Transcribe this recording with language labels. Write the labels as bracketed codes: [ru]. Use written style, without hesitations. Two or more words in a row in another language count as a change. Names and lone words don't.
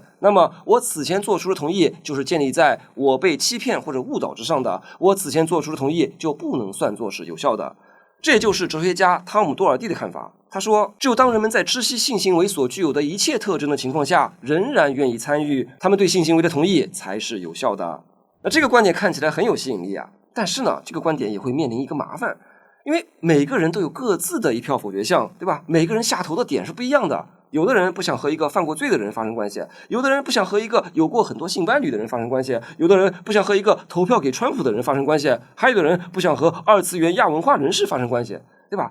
[zh] 那麼我此前做出的同意就是建立在我被欺騙或者誤導之上的，我此前做出的同意就不能算作是有效的。這也就是哲學家湯姆·多爾蒂的看法。他說，只有當人們在知悉性行為所具有的一切特徵的情況下，仍然願意參與，他們對性行為的同意才是有效的。那這個觀點看起來很有吸引力但是呢，這個觀點也會面臨一個麻煩，因為每個人都有各自的一票否決項，對吧？每個人下頭的點是不一樣的。有的人不想和一個犯過罪的人發生關係，有的人不想和一個有過很多性伴侶的人發生關係，有的人不想和一個投票給川普的人發生關係，還有的人不想和二次元亞文化人士發生關係，對吧？